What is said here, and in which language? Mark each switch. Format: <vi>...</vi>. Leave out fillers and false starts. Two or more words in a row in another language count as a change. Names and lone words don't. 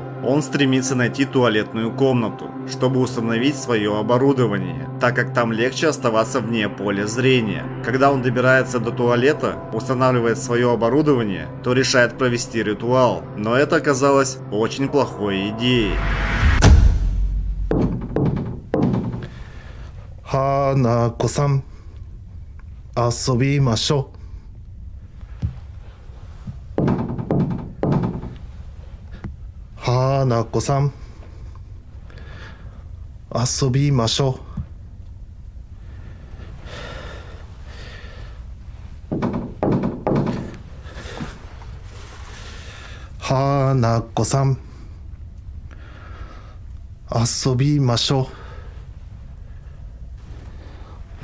<ru>Он стремится найти туалетную комнату, чтобы установить свое оборудование, так как там легче оставаться вне поля зрения. Когда он добирается до туалета, устанавливает свое оборудование, то решает провести ритуал, но это оказалось очень плохой идеей.</ru> <ja>Ханако-сан, 遊びましょう。Ханако-сан, 遊びましょう。Ханако-сан, 遊びましょう。</ja>